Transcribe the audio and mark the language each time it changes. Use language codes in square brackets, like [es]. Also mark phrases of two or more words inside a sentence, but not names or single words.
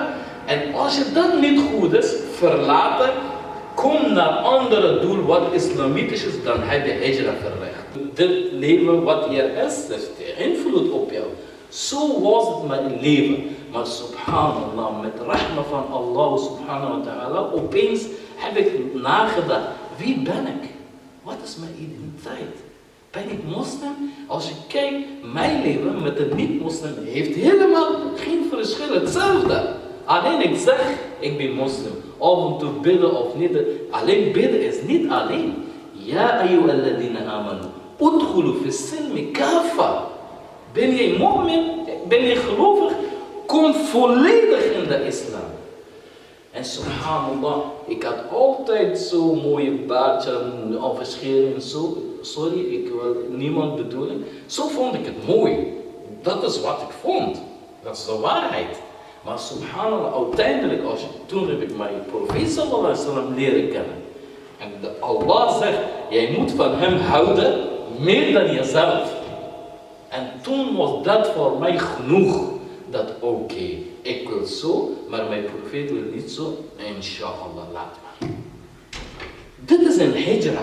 [nl] En als je dat niet goed is, verlaten, kom naar een andere doel wat islamitisch is, dan heb je hijra verricht. Dit leven wat hier is, heeft invloed op jou. Zo was het mijn leven. Maar subhanallah, met rahma van Allah [ar] سبحانه وتعالى, [nl] opeens heb ik nagedacht, wie ben ik? Wat is mijn identiteit? Ben ik moslim? Als je kijkt, mijn leven met een niet-moslim heeft helemaal geen verschil, hetzelfde. Alleen ik zeg, ik ben moslim. Of om te bidden of niet. Alleen bidden is niet alleen. [ar] يا أيها الذين آمنوا ادخلوا في السلم كافة. [nl] Ben je mu'min? Ben je gelovig? Kom volledig in de islam. En subhanallah, ik had altijd zo'n mooie baardje of scheren zo. Sorry, ik wil niemand bedoelen. Zo vond ik het mooi. Dat is wat ik vond. Dat is de waarheid. Maar subhanallah, uiteindelijk, toen heb ik mijn profeet [ar] صلى الله عليه وسلم [nl] leren kennen. En Allah zegt, jij moet van hem houden meer dan jezelf. En toen was dat voor mij genoeg. Dat oké, ik wil zo, maar mijn profeet wil niet zo. Inshallah, laat maar. Dit is een hijra.